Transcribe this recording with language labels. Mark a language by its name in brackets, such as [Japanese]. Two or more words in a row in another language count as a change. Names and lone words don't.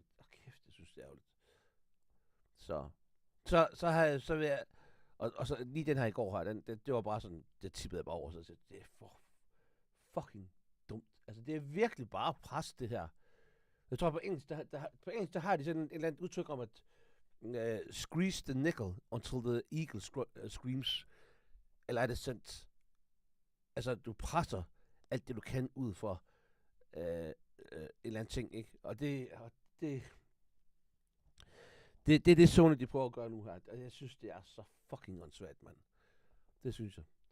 [Danish] Kæft, jeg synes det er ærgerligt. Så vil jeg, og så lige den her i går her, det var bare sådan, det tippede jeg bare over, så det er for fucking dumt. Altså, det er virkelig bare pres, det her. Jeg tror på engelsk, der har de sådan et eller andet udtryk om, at [English] squeeze the nickel until the eagle screams. [Danish] Eller er det sandt? Altså, du presser alt det, du kan ud for en eller anden ting, ikke? Og det er det Sony, de prøver at gøre nu her. Og jeg synes, det er så fucking åndssvagt, mand. Det synes jeg.